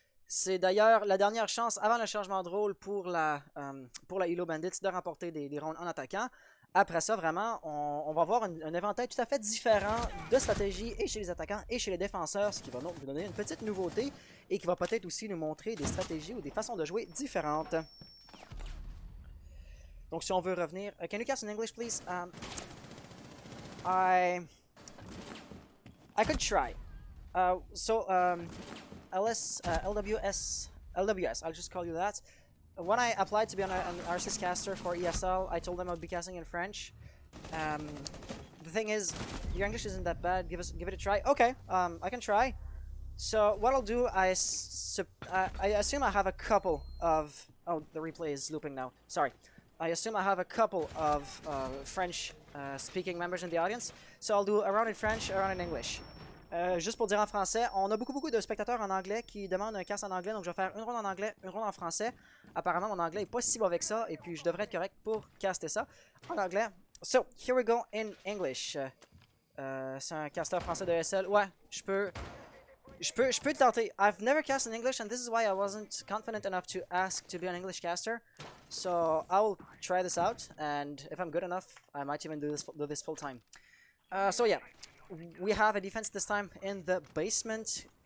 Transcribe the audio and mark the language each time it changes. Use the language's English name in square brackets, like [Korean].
[French] C'est d'ailleurs la dernière chance avant le changement de rôle pour la Hilo Bandits de remporter des rounds en attaquant. Après ça, vraiment, on va avoir un éventail tout à fait différent de stratégie et chez les attaquants et chez les défenseurs, ce qui va donc nous donner une petite nouveauté et qui va peut-être aussi nous montrer des stratégies ou des façons de jouer différentes. Donc si on veut revenir... [English] can you cast in English, please? I could try. LWS, I'll just call you that. When I applied to be an RSS caster for ESL, I told them I would be casting in French. The thing is, your English isn't that bad. Give it a try. Okay, I can try. So what I'll do, I assume I have a couple of... Oh, the replay is looping now. Sorry. I assume I have a couple of French speaking members in the audience. So I'll do a round in French, a round in English. [French] Juste pour dire en français, on a beaucoup de spectateurs en anglais qui demandent un cast en anglais, donc je vais faire une ronde en anglais, une ronde en français. Apparemment, mon anglais est pas si mauvais que ça, et puis je devrais être correct pour caster ça en anglais. [English] So, here we go in English. [French] C'est un caster français de ESL. Ouais, je peux le tenter. [English] I've never cast in English, and this is why I wasn't confident enough to ask to be an English caster. So I'll try this out, and if I'm good enough, I might even do this full time. So yeah, we have a defense this time in the basement.